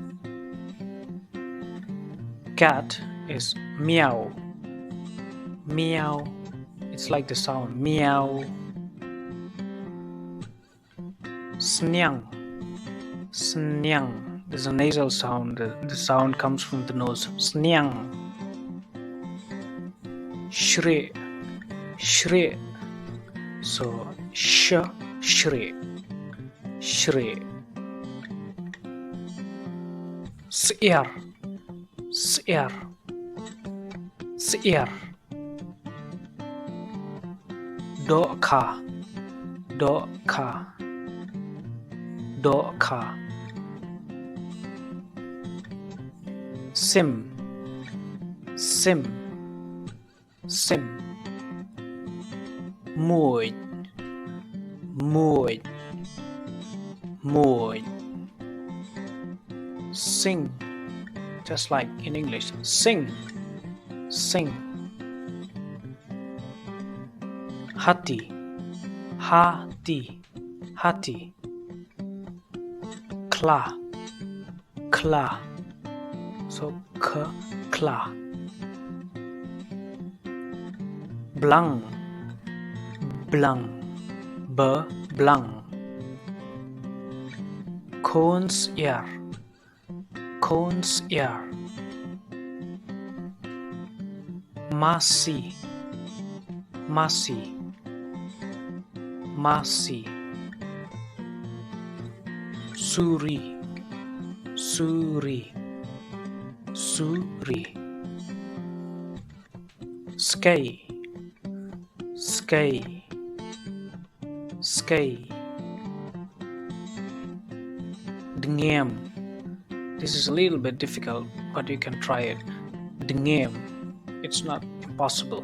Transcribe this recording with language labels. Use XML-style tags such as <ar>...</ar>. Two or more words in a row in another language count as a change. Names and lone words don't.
<en>Cat is Meow. Meow, it's like the sound meow.</en> <kha>SNIANG. SNIANG,</kha> <en>there's a nasal sound, the sound comes from the nose.</en> <kha>SNIANG. SHRIEH. SHRIEH, so SHRIEH. SHRIEH. SYIAR. SYIAR. SYIAR. DOHKHA. DOHKHA. DOHKHA. SIM. SIM. SIM. Mùi. Mùi. Mùi.</kha> <en>Sing, just like in English.</en> <kha>Sing. Sing. HATI. HATI. HATI. KLA. KLA, so KLA. BLANG. BLANG. BLANG. SYIAR. SYIAR. MASI. MASI. MASI. SURI. SURI. SURI. SKY. SKY. SKY. Dengem.</kha> <en>This is a little bit difficult, but you can try it. Dengem. It's not impossible.</en>